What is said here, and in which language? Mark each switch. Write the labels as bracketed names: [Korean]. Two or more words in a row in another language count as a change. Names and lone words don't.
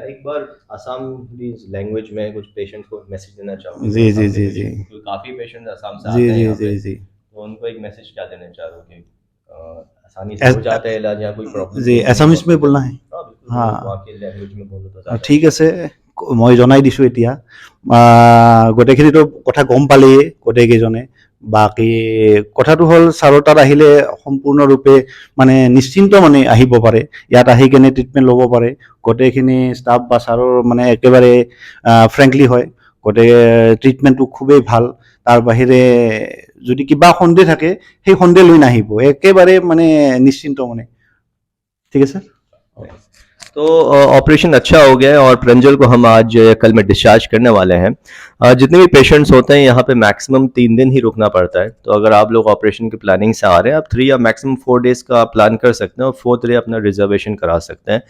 [Hindi] एक बार आसाम लैंग्वेज में कुछ पेशेंट्स को मैसेज देना चाहूँगा। जी जी जी जी काफ़ी पेशेंट्स आसाम से जी आते हैं जी यहाँ जी पे, जी तो उनको एक मैसेज क्या देना चाहोगे? आसानी से हो जाता है इलाज या कोई प्रॉब्लम? जी এছামিজ में बोलना है। हाँ बिल्कुल, हाँ। वहाँ की लैंग्वेज में बोलो तो ज़्यादा [Assamese] ঠিক আছে, মই জনাই দিছোঁ এতিয়া। গোটেইখিনিতো কথা গম পালেই গোটেইকেইজনে। বাকী কথাটো হ'ল ছাৰৰ তাত আহিলে সম্পূৰ্ণৰূপে মানে নিশ্চিন্ত মানে আহিব পাৰে, ইয়াত আহি কেনে ট্ৰিটমেণ্ট ল'ব পাৰে। গোটেইখিনি ষ্টাফ বা ছাৰৰ মানে একেবাৰে ফ্ৰেংকলি হয়, গতিকে ট্ৰিটমেণ্টটো খুবেই ভাল। তাৰ বাহিৰে যদি কিবা সন্দেহ থাকে সেই সন্দেহ লৈ নাহিব, একেবাৰে মানে নিশ্চিন্ত মানে। ঠিক আছে। [Hindi] तो ऑपरेशन अच्छा हो गया है और प्रंजल को हम आज कल में डिस्चार्ज करने वाले हैं। जितने भी पेशेंट्स होते हैं यहाँ पे मैक्सिमम 3 दिन ही रुकना पड़ता है, तो अगर आप लोग ऑपरेशन की प्लानिंग से आ रहे हैं, आप 3 या मैक्सिमम 4 डेज का प्लान कर सकते हैं और 4th डे अपना रिजर्वेशन करा सकते हैं।